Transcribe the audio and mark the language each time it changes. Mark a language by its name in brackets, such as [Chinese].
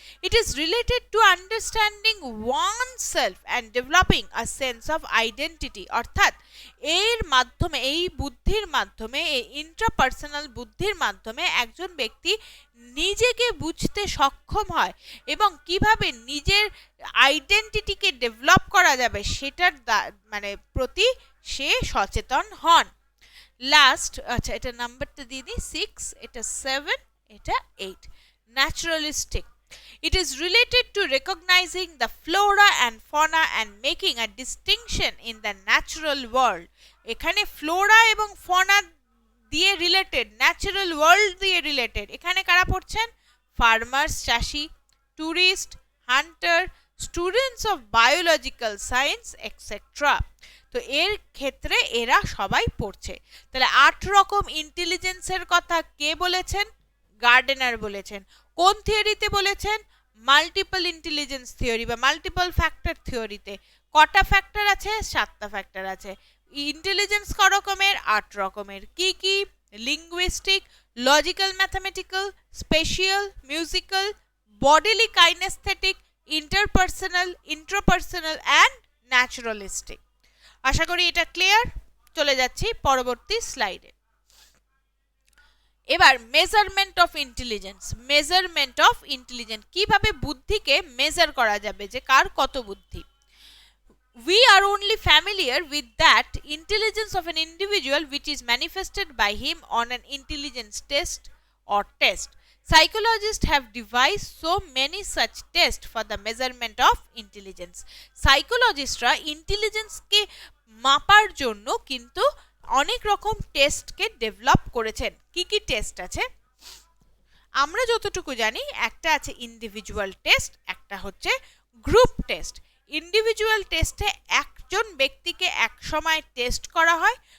[English] It is related to understanding oneself and developing a sense of identity. [Bangla] অর্থাৎ এর মাধ্যমে, এই বুদ্ধির মাধ্যমে, এই ইন্ট্রাপার্সোনাল বুদ্ধির মাধ্যমে একজন ব্যক্তি নিজেকে বুঝতে সক্ষম হয় এবং কিভাবে নিজের আইডেন্টিটিকে ডেভেলপ করা যাবে সেটার মানে প্রতি সে সচেতন হন। লাস্ট, আচ্ছা এটা নাম্বারটা দিয়ে দিই, 6, এটা 7, এটা 8, naturalistic. [English] It is related to recognizing the flora and fauna and making a distinction in the natural world. [Bangla] এখানে ফ্লোরা এবং ফনা দিয়ে রিলেটেড, ন্যাচারাল ওয়ার্ল্ড দিয়ে রিলেটেড। এখানে কারা পড়ছেন? [English] Farmers, চাষি, tourist, hunter, students of biological science etcetera. [Bangla] তো এর ক্ষেত্রে এরা সবাই পড়ছে। তাহলে 8 রকম ইন্টেলিজেন্সের কথা কে বলেছেন? গার্ডেনার বলেছেন। কোন থিওরিতে বলেছেন? মাল্টিপল ইন্টেলিজেন্স থিওরি বা মাল্টিপল ফ্যাক্টর থিওরিতে। কটা ফ্যাক্টর আছে? 7টা ফ্যাক্টর আছে। ইন্টেলিজেন্স ক রকমের? 8 রকমের। কি কি? [English] Linguistic, logical mathematical, spatial, musical, bodily kinesthetic, interpersonal, intrapersonal and naturalistic. [Bangla] আশা করি এটা ক্লিয়ার। চলে যাচ্ছি পরবর্তী স্লাইডে। এবার measurement of intelligence. Measurement of intelligence, কিভাবে বুদ্ধিকে মেজার করা যাবে যে কার কত বুদ্ধি। [English] We are only familiar with that intelligence of an individual which is manifested by him on an intelligence test or test. Psychologists have devised so many such tests for the measurement of intelligence. [Bangla] সাইকোলজিস্টরা ইন্টেলিজেন্সকে মাপার জন্য কিন্তু অনেক রকম টেস্টকে develop করেছেন। কি কি test আছে? আমরা যতটুকু জানি, একটা আছে ইন্ডিভিজুয়াল টেস্ট, একটা হচ্ছে গ্রুপ টেস্ট। ইন্ডিভিজুয়াল টেস্টে একজন ব্যক্তিকে এক সময় টেস্ট করা হয়।